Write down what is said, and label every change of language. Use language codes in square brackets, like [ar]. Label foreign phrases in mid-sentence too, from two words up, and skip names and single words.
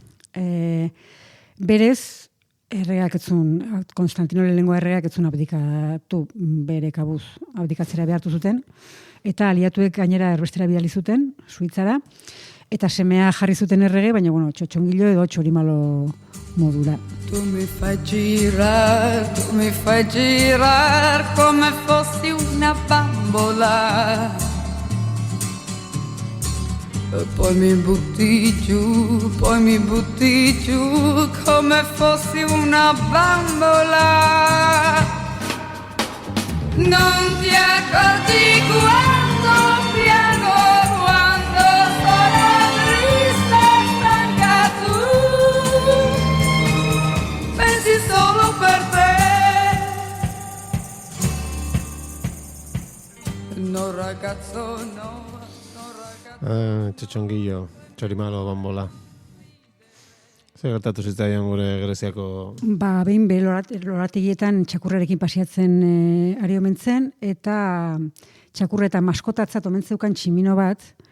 [eu] Berez, erregeak etzun, Konstantino Lehengoa erregeak etzun abdikatu bere kabuz abdikatzera behartu zuten, eta aliatuek gainera erbestera bidali zuten, Suitzara, eta semea jarri zuten errege, baina, bueno, txotxongilo edo txorimalo modura. [it] Tu mi fai girar come fossi una bambola. Poi mi butti giù come fossi una bambola. Non ti accorgi quando piango, quando sono triste e stanca tu. Pensi solo per te. No ragazzo, no. [eu] Txotxongillo, txorimalo, bambola. Zer gertatu zitzaion gure Greziako... Ba, behin lorategietan txakurrarekin pasiatzen ari omentzen, eta txakurreta maskotatzat omentzeukan tximino bat.